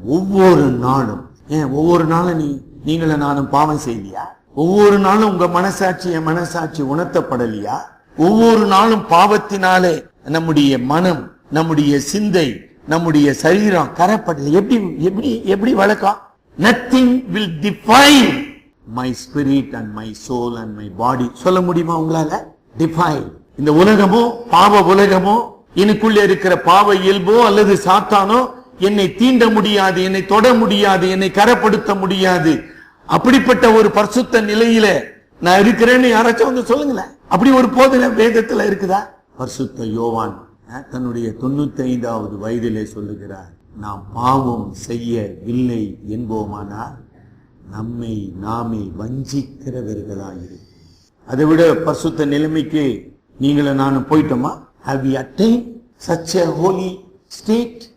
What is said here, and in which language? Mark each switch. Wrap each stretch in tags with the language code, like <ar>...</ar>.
<ta>ஒவ்வொரு நாளும். ஒவ்வொரு நாளும் நீங்கள நானும் பாவம் செய்யலையா? ஒவ்வொரு நாளும் உங்க மனசாட்சி என் மனசாட்சி உணர்த்தப்படலையா? ஒவ்வொரு நாளும் பாவத்தினாலே நம்முடைய மனம், நம்முடைய சிந்தை, நம்முடைய சரீரம் கரப்படல. எப்படி வழக்கம்?</ta> <en>Nothing will define my spirit and my soul and my body.</en> <ta>சொல்ல முடியுமா உங்களால? Define. இந்த உலகமோ, பாவ உலகமோ, எனக்குள்ள இருக்கிற பாவ இயல்போ அல்லது சாத்தானோ என்னை தீண்ட முடியாது, என்னை தொட முடியாது, என்னை கரப்படுத்த முடியாது. அப்படிப்பட்ட ஒரு பரிசுத்த நிலையில நான் இருக்கிறேன்னு யாராச்சும் வந்து சொல்லுங்களேன். அப்படி ஒரு போதனை வேதத்துல இருக்குதா? பரிசுத்த யோவான் தன்னுடைய 95வது வயதிலே சொல்லுகிறார், நாம் பாவம் செய்யவில்லை என்போமானால் நம்மை நாமே வஞ்சிக்கிறவர்களாயிரு. அதை விட பரிசுத்த நிலைமைக்கு நீங்களும் நானும் போயிட்டோமா?</ta> <en>Have we attained such a holy state?</en>